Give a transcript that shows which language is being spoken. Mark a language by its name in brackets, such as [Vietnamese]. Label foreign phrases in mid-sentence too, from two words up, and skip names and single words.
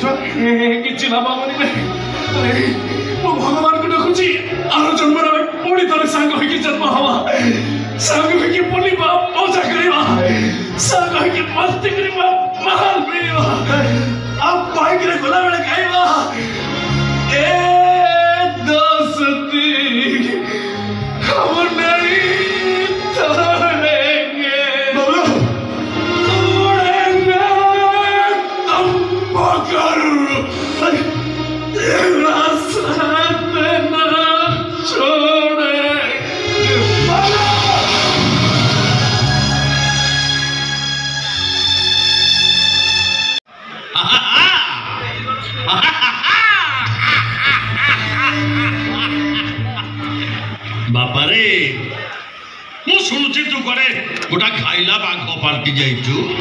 [Odia] କିଛି ଲାଭ ହବନି ମୁଁ ଭଗବାନଙ୍କୁ ଡାକୁଛି ଆର ଜନ୍ମରେ ଆମେ ପୁଣି ଥରେ ସାଙ୍ଗ ହେଇକି ଜନ୍ମ ହବା, ସାଙ୍ଗ ହେଇକି ବୁଲିବା, ମଜା କରିବା, ସାଙ୍ଗ ହେଇକି ମସ୍ତି କରିବା, ମାଲ ମିଳିବା, ଆଉ ବାଇକରେ ଗଲାବେଳେ ଖାଇବା ଏ [Hindi] ଦୋସ୍ତି हम नहीं तोड़ेंगे, तोड़ेंगे तुम मगर तेरा साथ न छोड़ेंगे। [Odia] ବାପାରେ ମୁଁ ଶୁଣୁଛି ତୁ କୁଆଡ଼େ ଗୋଟା ଖାଇଲା ବାଘ ପାଲଟି ଯାଇଛୁ।